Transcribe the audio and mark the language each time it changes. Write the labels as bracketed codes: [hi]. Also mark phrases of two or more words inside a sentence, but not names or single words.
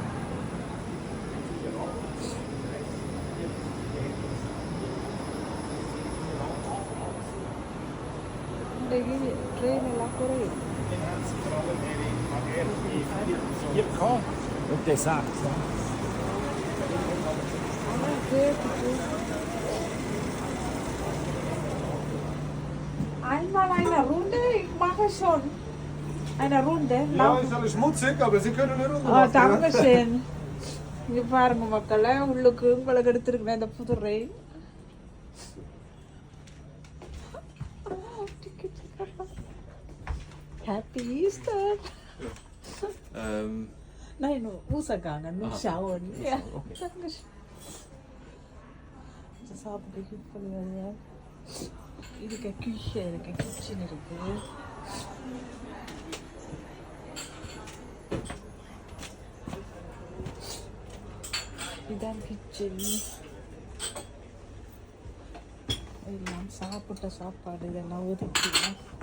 [ta] ட்ரெயின் எல்லாம் குறையும். [de] Einmal eine Runde, ich mache schon eine Runde. Ja, ist alles schmutzig, aber Sie können eine Runde machen. Danke schön. [ta] இங்கே பாருங்க மக்களை, உள்ளுக்கு உங்களுக்கு எடுத்துருக்கேன் இந்த புது ரயில். [en] Happy Easter. [de] Nein, rausgegangen, nur schauen. Ja, danke schön. Das haben wir hier verloren. [ta] இதுக்கு கிச்சன் இருக்குது. இதுதான் கிச்சன். எல்லாம் சாப்பிட்ட சாப்பாடு இதெல்லாம் ஒதுக்கிடலாம்.